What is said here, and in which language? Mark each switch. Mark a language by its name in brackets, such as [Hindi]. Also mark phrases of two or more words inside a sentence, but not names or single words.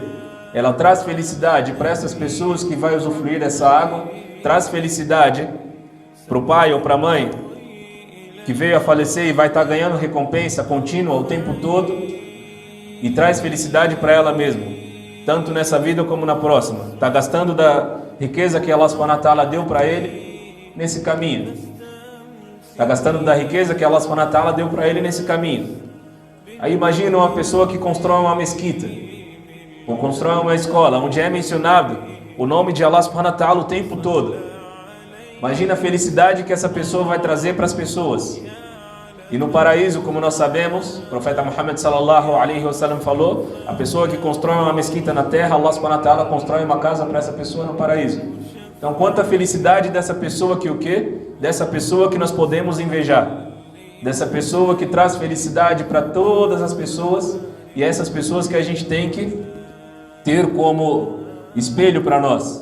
[Portuguese] Ela traz felicidade para essas pessoas que vai usufruir dessa água, traz felicidade para o pai ou para a mãe que veio a falecer e vai estar ganhando recompensa contínua o tempo todo, e traz felicidade para ela mesma, tanto nessa vida como na próxima. Está gastando da riqueza que Allah [Arabic] سبحانه وتعالى [Portuguese] deu para ele nesse caminho. Está gastando da riqueza que Allah [Arabic] سبحانه وتعالى [Portuguese] deu para ele nesse caminho. Aí imagina uma pessoa que constrói uma mesquita, ou constrói uma escola, onde é mencionado o nome de Allah [Arabic] سبحانه وتعالى [Portuguese] o tempo todo. Imagina a felicidade que essa pessoa vai trazer para as pessoas. E no paraíso, como nós sabemos, o profeta Muhammad [Arabic] صلى الله عليه وسلم [Portuguese] falou, a pessoa que constrói uma mesquita na terra, Allah [Arabic] سبحانه وتعالى [Portuguese] constrói uma casa para essa pessoa no paraíso. Então, quanta felicidade dessa pessoa que o quê? Dessa pessoa que nós podemos invejar. Dessa pessoa que traz felicidade para todas as pessoas, e essas pessoas que a gente tem que ter como espelho para nós.